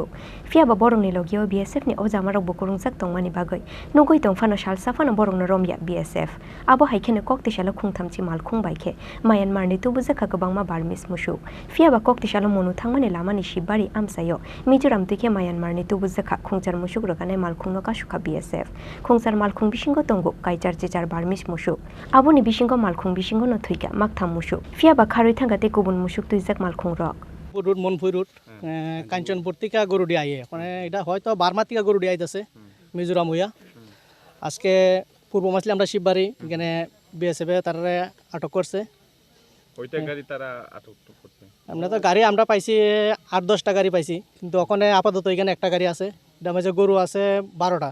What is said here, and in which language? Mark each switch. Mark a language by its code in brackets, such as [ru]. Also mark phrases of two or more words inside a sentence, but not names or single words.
[trp] fiaba borong ni logio BSF ni ojamarok bukurungjak tongmani bagai nugui tongfano shalsafano borong no romya BSF abo haikene koktisalo khungthamchi malkhung baikhe Myanmar ni tubu zaka kubangma barmish mushuk fiaba koktisalo monu thangmani lamani shibari amsayo Mizoram tuike Myanmar ni tubu zaka khungjar mushuk roganai malkhung no kashuka BSF khungjar malkhung bishingo tongo kaijar jejar barmish mushuk aboni bishingo malkhung bishingo no thuika maktham mushuk fiaba kharui thangate kubun mushuk tuijak malkhung rok [bn] রুট মনফুই রুট কাঞ্চনপুর থেকে গরু দিয়ে আইয়ে মানে এটা হয়তো বার্মা থেকে গরু দিয়ে আইতেছে মিজোরাম হইয়া আজকে পূর্ব মাসলে আমরা শিববাড়ি এখানে বিএসএফ তারা আটক করছে ওইটা গাড়ি তারা আটক করছে আমরা তো গাড়ি আমরা পাইছি 8-10টা গাড়ি পাইছি কিন্তু ওখানে আপাতত এখানে একটা গাড়ি আছে এটা মাঝে গরু আছে 12টা